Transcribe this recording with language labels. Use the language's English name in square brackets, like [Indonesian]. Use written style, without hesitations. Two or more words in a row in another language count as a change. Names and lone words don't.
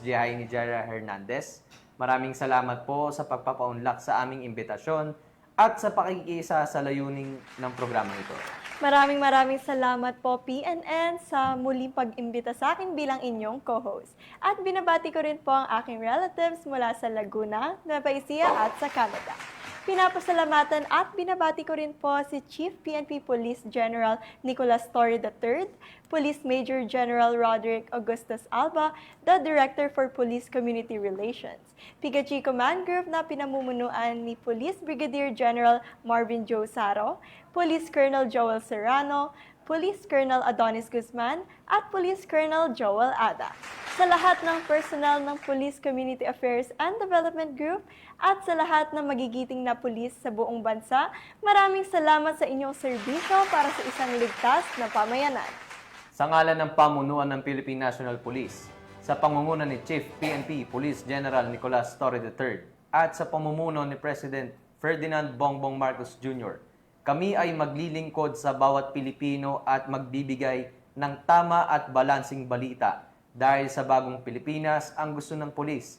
[Filipino] Jihaini Jara Hernandez. Maraming salamat po sa pagpapaunlak sa aming imbitasyon at sa pakikisa sa layunin ng programa ito. Maraming salamat po PNN sa muling pag-imbita sa akin bilang inyong co-host. At binabati ko rin po ang aking relatives mula sa Laguna, Nueva Ecija at sa Canada. Pinapasalamatan at binabati ko rin po si Chief PNP Police General Nicolas Torre III, Police Major General Roderick Augustus Alba, [English] the Director for Police Community Relations, [Filipino] PIGAG Command Group na pinamumunuan ni Police Brigadier General Marvin Joe Saro, Police Colonel Joel Serrano, Police Colonel Adonis Guzman at Police Colonel Joel Ada. Sa lahat ng personnel ng Police Community Affairs and Development Group at sa lahat ng magigiting na pulis sa buong bansa, maraming salamat sa inyong serbisyo para sa isang ligtas na pamayanan. Sa ngalan ng pamunuan ng Philippine National Police, sa pangunguna ni Chief PNP Police General Nicolas Torre III at sa pamumuno ni President Ferdinand Bongbong Marcos Jr., kami ay maglilingkod sa bawat Pilipino at magbibigay ng tama at balansing balita dahil sa bagong Pilipinas ang gusto ng pulis.